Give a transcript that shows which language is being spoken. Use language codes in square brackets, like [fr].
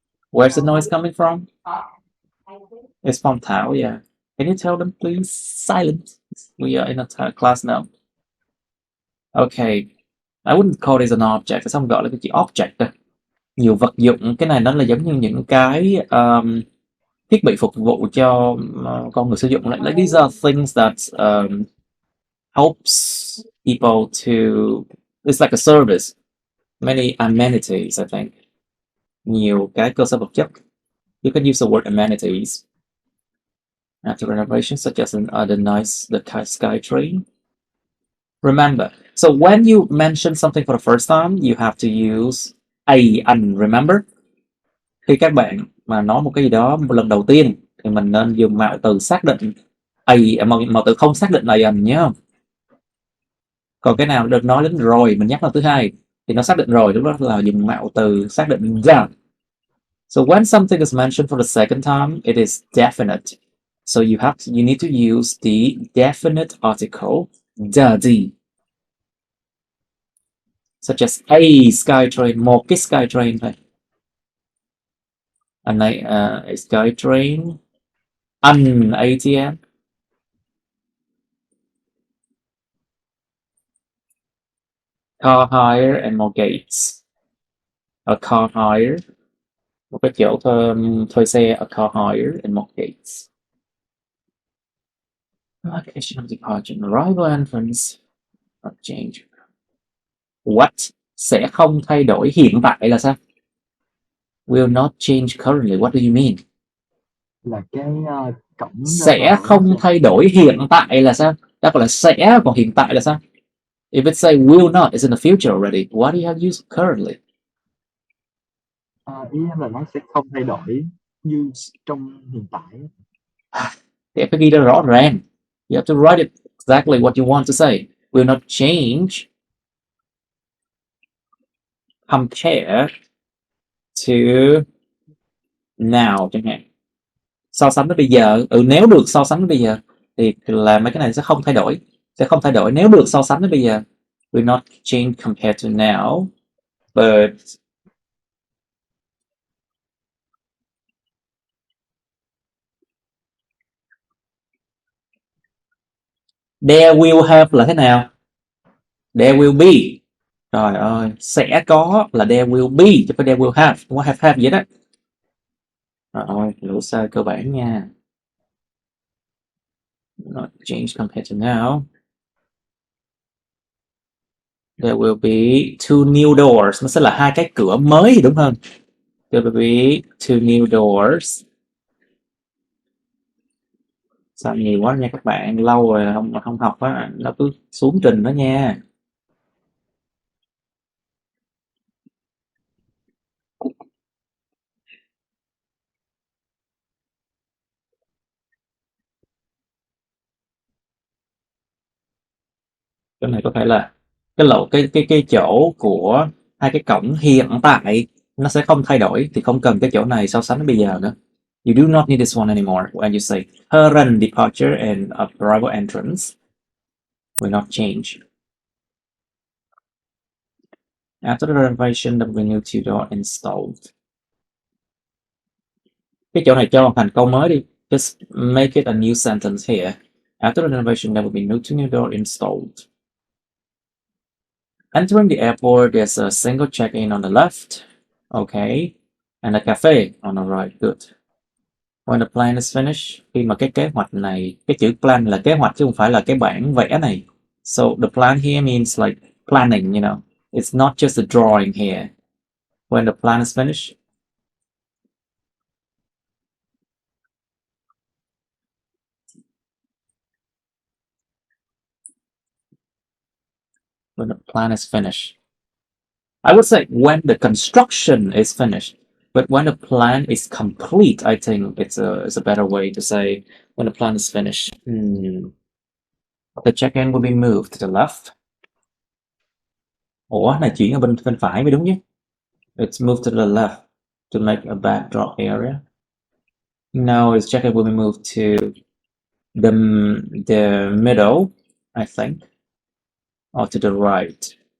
[en] Where's the noise coming from? It's from Thảo, yeah. Can you tell them, please? Silent. We are in a class now. Okay, I wouldn't call this an object. [vi] Sao không gọi là cái chữ object đây? Nhiều vật dụng, cái này nó là giống như những cái thiết bị phục vụ cho con người sử dụng. [en] Like these are things that helps people to. It's like a service. Many amenities, I think. [vi] Nhiều cái cơ sở vật chất. [en] You can use the word amenities. After renovation, such as the sky train. Remember, so when you mention something for the first time, you have to use an, remember? [vi] Khi các bạn mà nói một cái gì đó một lần đầu tiên thì mình nên dùng mạo từ xác định mạo từ không xác định là an nhé. Còn cái nào được nói đến rồi mình nhắc lần thứ hai thì nó xác định rồi, lúc đó là dùng mạo từ xác định ra. [en] So when something is mentioned for the second time, it is definite. So you need to use the definite article, the. such as a SkyTrain, [vi] một cái SkyTrain thôi. Anh này [en] a SkyTrain, an ATM, car hire and more gates. A car hire, [vi] một cái chỗ thuê xe, [en] a car hire and more gates. Location of departure and arrival entrance, not change. What [vi] sẽ không thay đổi hiện tại là sao? [en] Will not change currently. What do you mean? [vi] Là cái cổng ra Sẽ vào đó không sẽ thay đổi hiện tại là sao? Đó gọi là sẽ, còn hiện tại là sao? [en] If it say will not, it's in the future already. Why do you have used currently? [vi] ý em là nó sẽ không thay đổi như trong hiện tại. Thì em phải ghi ra rõ ràng. [en] You have to write it exactly what you want to say. Will not change compare to now [vi] chẳng hạn. So sánh với bây giờ. Nếu được so sánh với bây giờ thì là mấy cái này sẽ không thay đổi. Sẽ không thay đổi nếu được so sánh với bây giờ. [en] Will not change compared to now, but there will have [vi] là thế nào? [en] There will be. [vi] Trời ơi, sẽ có là [en] there will be [vi] chứ không phải [en] there will have. [vi] Không có have gì đó. Trời ơi, lỗi sai cơ bản nha. [en] Not change compared to now. There will be two new doors. [vi] Nó sẽ là hai cái cửa mới đúng hơn. [en] There will be two new doors. [vi] Sao nhiều quá nha các bạn, lâu rồi không học á, nó cứ xuống trình đó nha. Cái này có thể là cái chỗ của hai cái cổng hiện tại nó sẽ không thay đổi, thì không cần cái chỗ này so sánh với bây giờ nữa. [en] You do not need this one anymore when you say current departure and arrival entrance will not change. After the renovation, there will be new two door installed. [vi] Cái chỗ này cho thành câu mới đi. [en] Just make it a new sentence here. After the renovation, there will be two new door installed. Entering the airport, there's a single check-in on the left. Okay. And a cafe on the right. Good. When the plan is finished, [vi] khi mà cái kế hoạch này, cái chữ plan là kế hoạch chứ không phải là cái bản vẽ này. [en] So the plan here means like planning, you know. It's not just a drawing here. When the plan is finished, when the plan is finished. I would say when the construction is finished, but when the plan is complete, I think it's a better way to say when the plan is finished. The check-in will be moved to the left. [vi] Ủa, này chuyển ở bên phải mới đúng chứ. [en] It's moved to the left to make a backdrop area. No, its check-in will be moved to the middle, I think, or to the right.